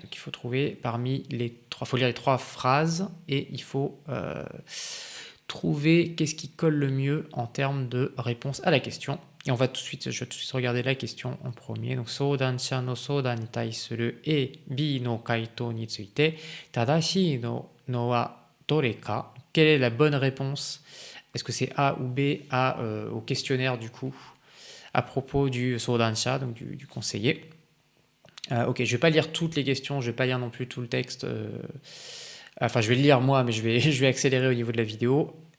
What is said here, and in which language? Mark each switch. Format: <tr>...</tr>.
<fr>Donc il faut trouver parmi les trois, faut lire les trois phrases et il faut trouver qu'est-ce qui colle le mieux en termes de réponse à la question. Et je vais tout de suite regarder la question en premier.</fr> <ja>Donc, 相談者の相談に対する A、B の回答について、正しいのはどれか?</ja> <fr>Quelle est la bonne réponse? Est-ce que c'est A ou B au questionnaire du coup, à propos du Sodansha, donc du conseiller. Ok, je ne vais pas lire toutes les questions, je ne vais pas lire non plus tout le texte. Enfin, je vais le lire moi, mais je vais accélérer au niveau de la vidéo.</fr>